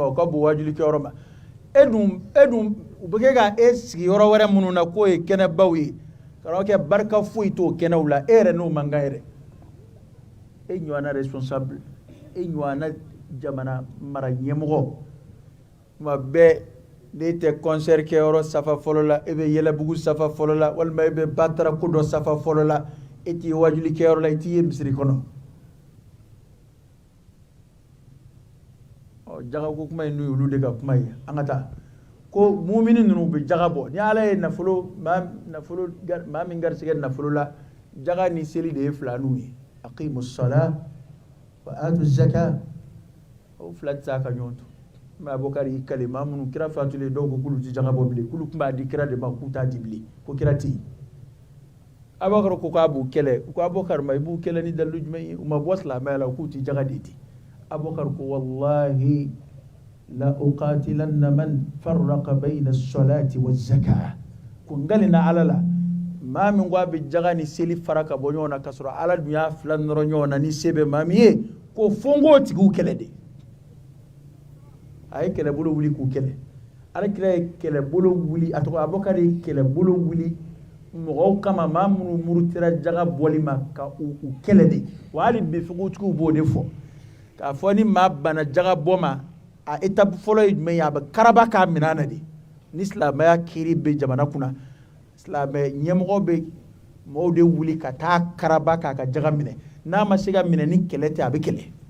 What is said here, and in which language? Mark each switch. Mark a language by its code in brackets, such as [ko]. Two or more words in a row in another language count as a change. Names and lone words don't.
[bm] o ka bon wajulikɛyɔrɔ ma e dun u bɛ kɛ ka e sigi yɔrɔ wɛrɛ minnu na k'o ye kɛnɛbaw ye ka kɛ barika foyi t'o kɛnɛw la e yɛrɛ n'o man kan yɛrɛ e ɲɔgɔnna responsable e ɲɔgɔnna jamana mara ɲɛmɔgɔ tuma bɛɛ n'e tɛ concert kɛyɔrɔ safa fɔlɔ la e bɛ yɛlɛbugu safa fɔlɔ la walima e bɛ batara ko dɔ safa fɔlɔ la e t'i ye wajulikɛyɔrɔ la i t'i ye misiri kɔnɔ jaga ko kuma ye n'o ye olu de ka kuma ye an ka taa ko mumini ninnu bɛ jaga bɔ ni ala ye nafolo maa min garisɛgɛ nafolo la jaga ni seli de ye fila n'u ye [ar] أقيموا الصلاة وآتوا الزكاة [bm] o fila tɛ se a ka ɲɔgɔn to mɛ abubakar y'i kale maa minnu kira fatulen dɔw ko k'olu tɛ jaga bɔ bilen k'olu tun b'a di kira de ma k'u t'a di bilen ko kira tɛ yen abubakar ko k'a b'u kɛlɛ u ko abubakar ma i b'u kɛlɛ ni dalilu jumɛn ye u ma bɔ silamɛya la k'u tɛ jaga de di abubakar ko [ar] والله لأقاتلن من فرق بين الصلاة والزكاة [bm] ko ngali na ala la maa min ko a bɛ jaga ni seli fara ka bɔ ɲɔgɔn na ka sɔrɔ ala dun y'a fila nɔrɔ ɲɔgɔn na ni se bɛ maa min ye ko fo n k'o tigiw kɛlɛ de a ye kɛlɛbolo wuli k'u kɛlɛ alakira ye kɛlɛbolo wuli a tɔgɔ abubakar ye kɛlɛbolo wuli mɔgɔw kama maa minnu murutira jaga bɔli ma ka u kɛlɛ de wa hali bi fugutigiw b'o de fɔ k'a fɔ ni maa bana jaga bɔ ma a étape fɔlɔ ye jumɛn ye a bɛ karaba k'a minɛ na de ni silamɛya kiri bɛ jamana kunna silamɛ ɲɛmɔgɔ bɛ mɔgɔw de wuli ka taa karaba k'a ka jaga minɛ n'a ma se ka minɛ ni kɛlɛ tɛ a bɛ kɛlɛ